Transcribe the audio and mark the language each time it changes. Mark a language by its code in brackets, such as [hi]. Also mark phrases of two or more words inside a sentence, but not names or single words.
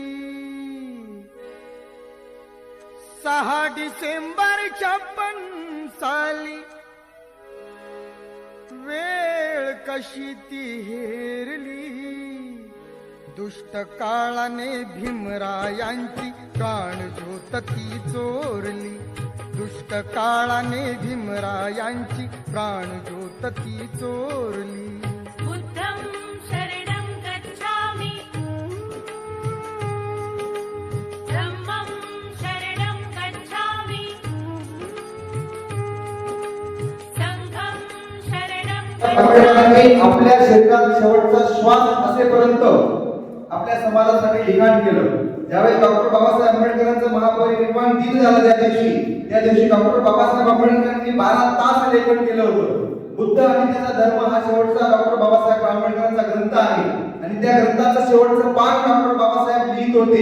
[mr] 6 डिसेंबर 56 साली वेळ कशी ती हेरली. दुष्ट काळाने भीमरायांची प्राणज्योत ती चोरली. दुष्ट काळाने भीमरायांची प्राणज्योत ती चोरली. [pi] बुद्धं शरणं गच्छामि, धम्मं शरणं गच्छामि, संघं शरणं [mr] आंबेडकरांनी आपल्या शरीरात शेवटचा श्वास असेपर्यंत आपल्या समाजासाठी लिखाण केलं. ज्यावेळी डॉक्टर बाबासाहेब आंबेडकरांचं महापरिनिर्वाण दिन झालं त्या दिवशी डॉक्टर बाबासाहेब आंबेडकरांनी 12 तास लेखन केलं होतं. बुद्ध आणि त्याचा धर्म हा शेवटचा डॉक्टर बाबासाहेब आंबेडकरांचा ग्रंथ आहे आणि त्या ग्रंथाचं शेवटचं पान डॉक्टर बाबासाहेब लिहित होते.